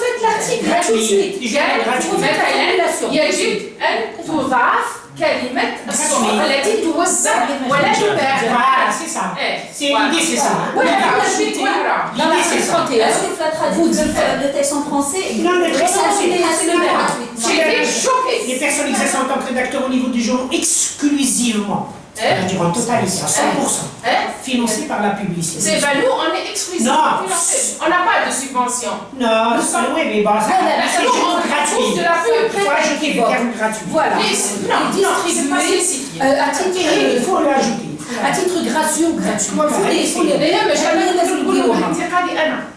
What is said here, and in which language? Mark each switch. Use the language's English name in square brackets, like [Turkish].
[French] refaites l'article là tout de suite. [Arabic] مثلا يجب أن تضاف كلمة الصحف التي توزع ولا تباع. [French] Voilà, c'est ça. C'est l'idée, c'est ça. Dans l'article 31, vous dites le texte en français et Non, le texte en français, c'est le même. J'étais choquée. Les personnes exercent en tant que rédacteur au niveau du journal exclusivement, c'est-à-dire en totalité, à 100%, financé par la publicité. C'est bah, nous, on est exclusivement financé. On n'a pas de subvention. Non, oui, mais bon, ça c'est gratuit. De la pub. Il faut ajouter le terme gratuit. Voilà. Non, distribuer. Il faut l'ajouter. À titre gratuit ou gratuit. Il faut les d'ailleurs [Arabic] مش لازم نقولوا انتقادي انا.